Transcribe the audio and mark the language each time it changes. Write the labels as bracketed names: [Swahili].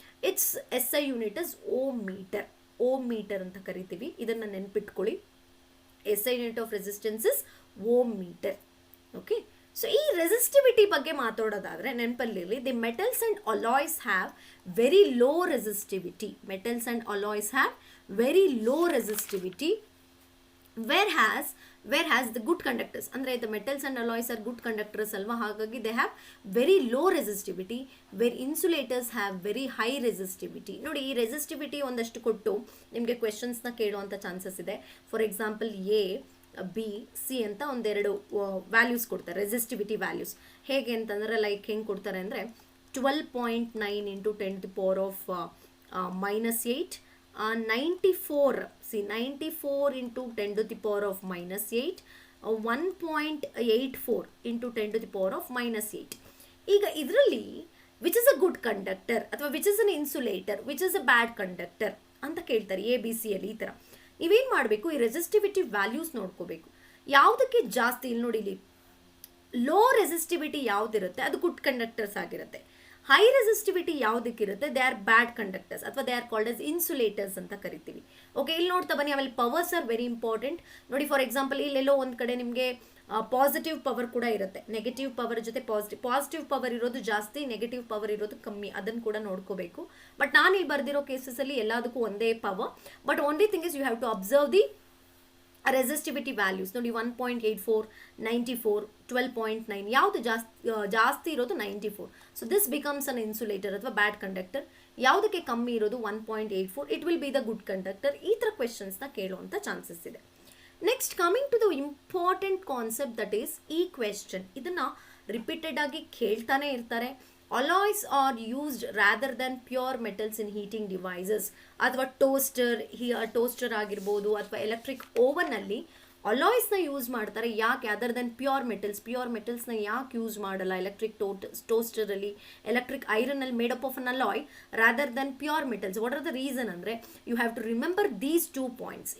[English] it's SI unit is ohm meter [Kannada] ಅಂತ ಕರಿತೀವಿ. ಇದನ್ನು ನೆನ್ಪಿಟ್ಕೊಳ್ಳಿ. [English] SI unit of resistance is ohm meter. Okay, so ಈ resistivity [Kannada] ಬಗ್ಗೆ ಮಾತಾಡೋದಾದರೆ ನೆನಪಲ್ಲಿರಲಿ, [English] The metals and alloys have very low resistivity. Metals and alloys have very low resistivity. whereas the good conductors ಅಂದರೆ the metals and alloys are good conductors [Kannada] ಅಲ್ವಾ, ಹಾಗಾಗಿ [English] they have very low resistivity, where insulators have very high resistivity. [Kannada] ನೋಡಿ ಈ resistivity ಒಂದಷ್ಟು ಕೊಟ್ಟು ನಿಮಗೆ ಕ್ವೆಶನ್ಸ್ನ ಕೇಳುವಂಥ chances ಇದೆ. For example A B C ಅಂತ ಒಂದೆರಡು ವ್ಯಾಲ್ಯೂಸ್ ಕೊಡ್ತಾರೆ, ರೆಸಿಸ್ಟಿವಿಟಿ ವ್ಯಾಲ್ಯೂಸ್. ಹೇಗೆ ಅಂತಂದರೆ [English] like [Kannada] ಹೆಂಗೆ ಕೊಡ್ತಾರೆ ಅಂದರೆ [English] 12.9 into 10 to the power of -8, 94 into 10 to the power of -8, 1.84 into 10 to the power of -8. [Kannada] ಈಗ ಇದರಲ್ಲಿ [English] which is a good conductor [Kannada] ಅಥವಾ [English] which is an insulator, which is a bad conductor [Kannada] ಅಂತ ಕೇಳ್ತಾರೆ ಎ ಬಿ ಸಿ ಅಲ್ಲಿ. ಈ ಥರ ನೀವೇನು ಮಾಡಬೇಕು, ಈ ರೆಸಿಸ್ಟಿವಿಟಿ ವ್ಯಾಲ್ಯೂಸ್ ನೋಡ್ಕೋಬೇಕು. ಯಾವುದಕ್ಕೆ ಜಾಸ್ತಿ, ಇಲ್ಲಿ ನೋಡಿ, ಇಲ್ಲಿ ಲೋ ರೆಸಿಸ್ಟಿವಿಟಿ ಯಾವುದಿರುತ್ತೆ ಅದು ಗುಡ್ ಕಂಡಕ್ಟರ್ಸ್ ಆಗಿರುತ್ತೆ. High resistivity ಯಾವುದಕ್ಕಿರುತ್ತೆ [English] they are bad conductors [Kannada] ಅಥವಾ [English] they are called as insulators [Kannada] ಅಂತ ಕರಿತೀವಿ. ಓಕೆ, ಇಲ್ಲಿ ನೋಡ್ತಾ ಬನ್ನಿ, ಆಮೇಲೆ [English] Powers are very important. [Kannada] ನೋಡಿ ಫಾರ್ ಎಕ್ಸಾಂಪಲ್ ಇಲ್ಲೆಲ್ಲೋ ಒಂದು ಕಡೆ ನಿಮಗೆ ಪಾಸಿಟಿವ್ ಪವರ್ ಕೂಡ ಇರುತ್ತೆ, ನೆಗೆಟಿವ್ ಪವರ್ ಜೊತೆ ಪಾಸಿಟಿವ್ ಪವರ್ ಇರೋದು ಜಾಸ್ತಿ, ನೆಗೆಟಿವ್ ಪವರ್ ಇರೋದು ಕಮ್ಮಿ, ಅದನ್ನು ಕೂಡ ನೋಡ್ಕೋಬೇಕು. [English] but [Kannada] ನಾನು ಇಲ್ಲಿ ಬರ್ದಿರೋ ಕೇಸಸಲ್ಲಿ ಎಲ್ಲದಕ್ಕೂ ಒಂದೇ power. [English] But only thing is you have to observe the resistivity values. [Kannada] ನೋಡಿ 1.84, 94, 12.9 ಯಾವುದು ಜಾಸ್ತಿ ಇರೋದು 94. [English] So this becomes an insulator ಅಥವಾ bad conductor. [Kannada] ಯಾವುದಕ್ಕೆ ಕಮ್ಮಿ ಇರೋದು [English] 1.84, it will be the good conductor. [Kannada] ಈ ಥರ ಕ್ವೆಶನ್ಸ್ನ ಕೇಳುವಂಥ ಚಾನ್ಸಸ್ ಇದೆ. [English] next coming to the important concept that is [Kannada] ಈ ಕ್ವೆಶ್ಚನ್. ಇದನ್ನು ರಿಪೀಟೆಡ್ ಆಗಿ ಕೇಳ್ತಾನೆ ಇರ್ತಾರೆ. [English] alloys are used rather than pure metals in heating devices. [Kannada] ಅಥವಾ ಟೋಸ್ಟರ್ ಆಗಿರ್ಬೋದು ಅಥವಾ ಎಲೆಕ್ಟ್ರಿಕ್ ಓವನಲ್ಲಿ ಅಲಾಯ್ಸ್ನ ಯೂಸ್ ಮಾಡ್ತಾರೆ. ಯಾಕೆ? [English] other than pure ಮೆಟಲ್ಸ್ನ [Kannada] ಯಾಕೆ ಯೂಸ್ ಮಾಡಲ್ಲ [English] Electric ಟೋಸ್ಟರಲ್ಲಿ, electric ಐರನಲ್ಲಿ made up of an alloy rather than pure metals. What are the reason ಅಂದರೆ you have to remember these 2 points.